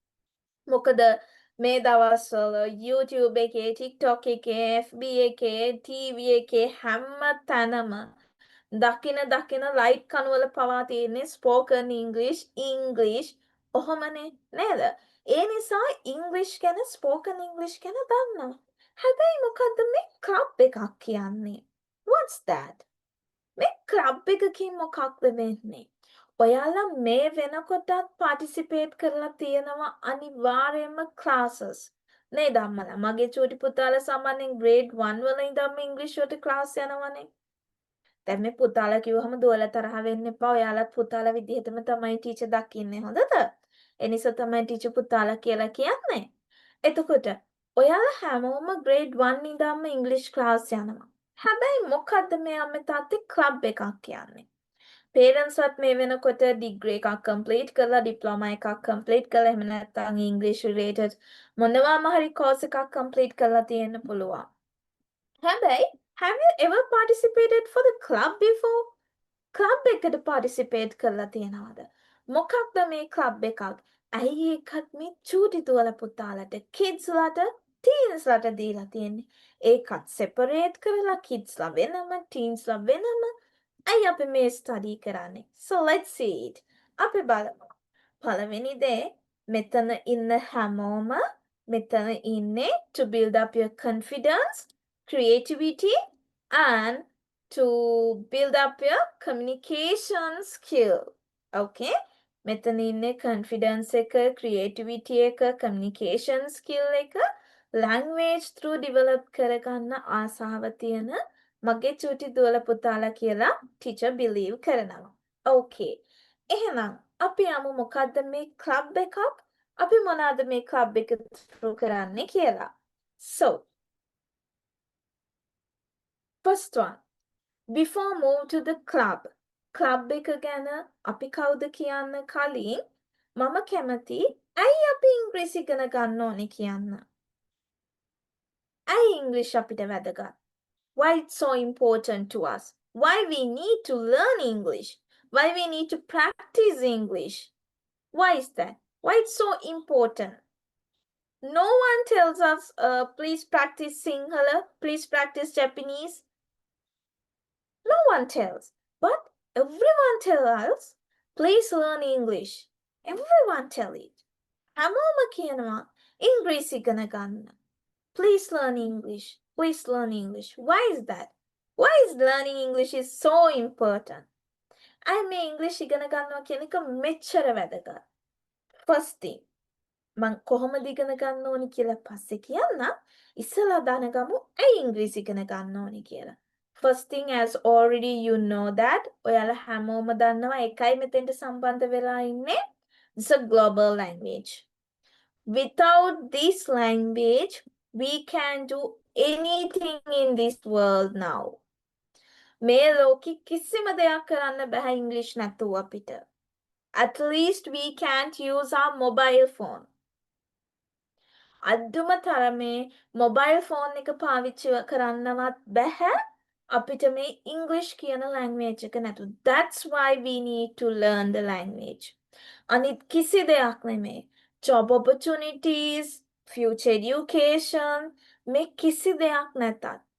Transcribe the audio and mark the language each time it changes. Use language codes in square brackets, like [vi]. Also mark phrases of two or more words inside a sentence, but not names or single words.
[si] මොකද මේ දවස්වල YouTube එකේ TikTok එකේ FB එකේ TV එකේ හැම තැනම දකින ලයිට් කනුවල පවා තියෙන්නේ [en] spoken English [si] ඔහොමනේ නේද? ඒ නිසා English ගැන [en] spoken English [si] ගැන දන්නවා. හැබැයි මොකද්ද මේ club එකක් කියන්නේ? [en] What's that? [si] මේ club එකකින් මොකක්ද වෙන්නේ? ඔයාලා මේ වෙනකොටත් participate කරලා තියෙනවා අනිවාර්යයෙන්ම classes නේද අම්මලා මගේ චූටි පුතාලා සාමාන්‍යයෙන් grade 1 වල ඉඳන්ම English වලට class යනවනේ දැන් මේ පුතාලා කිව්වහම දුවලා තරහ වෙන්න එපා ඔයාලත් පුතාලා විදිහටම තමයි ටීචර් දකින්නේ හොඳද ඒ නිසා තමයි ටීචර් පුතාලා කියලා කියන්නේ එතකොට ඔයාලා හැමෝම grade 1 ඉඳන්ම [en] English class [si] යනවා හැබැයි මොකද්ද මේ අම්මේ තාත්තේ club එකක් කියන්නේ [en] parents at [si] මේ වෙනකොට degree එකක් complete කරලා diploma එකක් complete කරලා එහෙම නැත්නම් [en] English related [si] මොනවාම හරි course එකක් complete කරලා තියෙන්න පුළුවන්. [en] හැබැයි have you ever participated for the club before? [si] club එකට participate කරලා තියෙනවද? මොකක්ද මේ club එකක්? ඇයි ඒකත් මේ චූටි දුවල පුතාලට kids ලට teens ලට දීලා තියෙන්නේ. ඒකත් separate කරලා kids ලා වෙනම teens ලා වෙනම අයි අපි මේ ස්ටඩි කරන්නේ. [en] So let's see it. [si] අපි බලමු. පළවෙනි දේ මෙතන ඉන්න හැමෝම මෙතන ඉන්නේ [en] to build up your confidence, creativity and to build up your communication skill. [si] Okay? මෙතන ඉන්නේ confidence එක, creativity එක, [en] communication skill [si] එක, [en] language through [si] develop කරගන්න ආසාව තියෙන මගේ චූටි දුවල පුතාලා කියලා [en] teacher believe [si] කරනවා. Okay. එහෙනම් අපි යමු මොකද්ද මේ club එකක්? අපි මොනවාද මේ club එක through කරන්නේ කියලා. [en] So, first one. Before move to the club. [si] Club එක ගැන අපි කවුද කියන්න කලින් මම කැමති ඇයි අපි ඉංග්‍රීසි ඉගෙන ගන්න ඕනේ කියන්න. ඇයි ඉංග්‍රීසි අපිට වැදගත්? [en] Why it's so important to us? Why we need to learn English? Why we need to practice English? Why is that? Why it's so important? No one tells us, please practice Sinhala, please practice Japanese. No one tells. But everyone tells us, please learn English. Everyone tell it. [si] හැමෝම කියනවා ඉංග්‍රීසි ඉගෙන ගන්න. [en] Please learn English. Please learn English. Why is that? Why is learning English is so important? [si] I මේ ඉංග්‍රීසි ඉගෙන ගන්නවා කියන එක මෙච්චර වැදගත්. [en] First thing. [si] මං කොහොමද ඉගෙන ගන්න ඕනි කියලා පස්සේ කියන්න. ඉස්සලා දැනගමු ඇයි ඉංග්‍රීසි ඉගෙන ගන්න ඕනි කියලා. [en] First thing, as already you know that [si] ඔයාලා හැමෝම දන්නවා එකයි මෙතෙන්ට සම්බන්ධ වෙලා ඉන්නේ. [en] It's a global language. Without this language, we can do anything in this world now. [si] මේ ලෝකෙ කිසිම දෙයක් කරන්න බෑ ඉංග්‍රීසි නැතුව අපිට. [en] At least we can't use our mobile phone. [si] අද්දුම තරමේ [en] mobile phone [si] එක පාවිච්චි කරන්නවත් බෑ අපිට මේ English කියන language එක නැතුව. [en] That's why we need to learn the language. [si] අනිත් කිසි දෙයක් නෙමෙයි. [en] Job opportunities, future education, [si] මේ කිසි දෙයක් නැතත්.